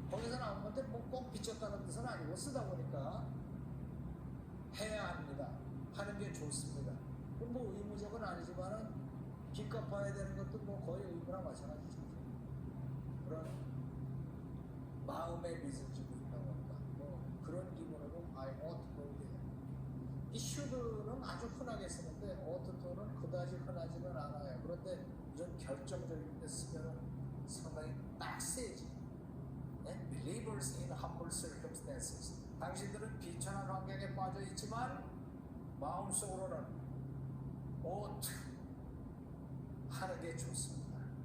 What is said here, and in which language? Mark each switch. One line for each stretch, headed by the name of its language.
Korean: 거기서 나온 건데 뭐 꼭 빚졌다는 뜻은 아니고 쓰다 보니까 해야 합니다. 하는 게 좋습니다. 뭐 의무적은 아니지만은 빚 갚아야 되는 것도 뭐 거의 의무랑 마찬가지죠. 그런 마음의 빚을 지고 있다고 할까. 뭐 그런 기분으로
English: I ought to go there.
Korean: 이 should는 아주 흔하게 쓰는데 ought to는 그다지 흔하지는 않아요. 그런데 이런 결정적인 데 쓰면 상당히 빡세지.
English: Believers in humble circumstances.
Korean: 당신들은 비천한 환경에 빠져 있지만 마음속으로는 ought 하는 게 좋습니다.